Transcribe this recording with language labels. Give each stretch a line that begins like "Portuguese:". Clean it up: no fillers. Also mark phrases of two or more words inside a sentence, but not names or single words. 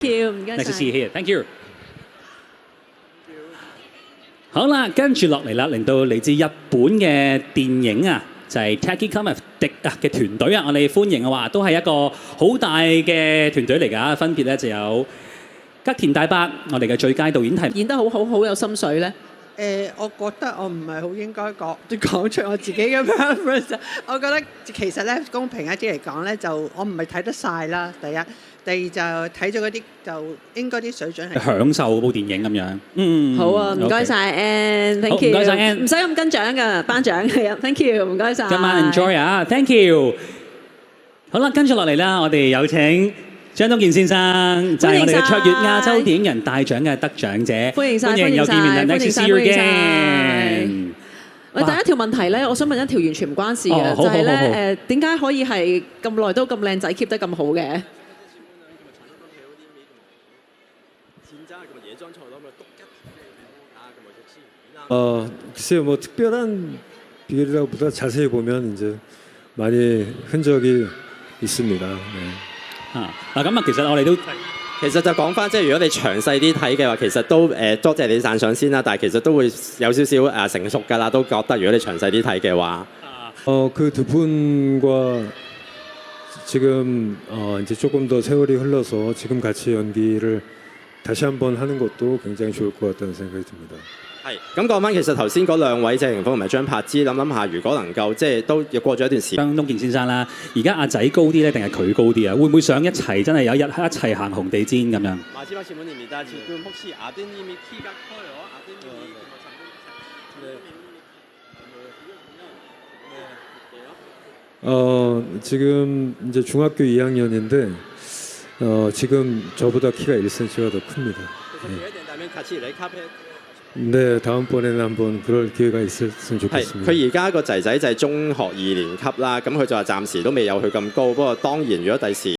Cantonese: 唔該
English: Nice to
Cantonese: 晒
English: see you here. Thank you.
Cantonese: 好啦，跟住落嚟啦，嚟到嚟自日本嘅電影啊，就係 Taki Comic 迪啊嘅團隊啊，我哋歡迎嘅話都係一個好大嘅團隊嚟㗎，分別咧就有吉田大伯，我哋嘅最佳導演提演得好好，好有心水咧。我覺得我唔係好應該講出我自己嘅 preference。我覺得其實咧公平一啲嚟講咧，就我唔係睇得晒啦。第一，第二就睇咗嗰啲就應該啲水準係享受部電影咁樣。好啊，唔該晒 Ann，
English: thank you。
Cantonese: 唔該晒 Ann，唔使咁跟獎㗎，頒獎係啊 ，
English: thank you，
Cantonese: 唔該晒。今晚 enjoy 啊 ，
English: thank you。
Cantonese: 好啦，跟住落嚟啦，我哋有請張東健先生，就係我哋嘅卓越亞洲電影人大獎嘅得獎者。歡迎晒，歡迎又見面啦 ，
English: Nice to see you again。
Cantonese: 喂，第一條問題咧，我想問一條完全唔關事嘅，就係咧點解可以係咁耐都咁靚仔 keep 得咁好嘅？
Korean: 글쎄요, 뭐 특별한 비결이라고보다 자세히 보면 이제 많이 흔적이 있습니다. 네.
Cantonese: 嗱咁啊，其實我哋都其實就講翻，即係如果你詳細啲睇嘅話，其實都多謝你讚賞先啦。但係其實都會有少少成熟㗎啦，都覺得如果你詳細啲睇嘅話，
Korean: 그 두 분과 지금 이제 조금 더 세월이 흘러서 지금 같이 연기를 다시 한번 하는 것도 굉장히 좋을 것 같다는 생각이 듭니다.
Cantonese: 係咁講翻，其實頭先嗰兩位謝霆鋒同埋張柏芝，諗下，如果能夠即係都過咗一段時間，張東健先生啦，而家阿仔高啲咧，定係佢高啲啊？會唔會想一齊真係有一日一齊行紅地毯咁樣？
Korean: 지금 이제 중학교 2학년인데 지금 저보다 키가 1cm가 더 큽니다. 네, 다음번에는 한번 그럴 기회가 있었으면 좋겠습니다.
Cantonese: 佢而家個仔仔就係中學2年級啦，咁佢就話暫時都未有佢咁高，不過當然如果第時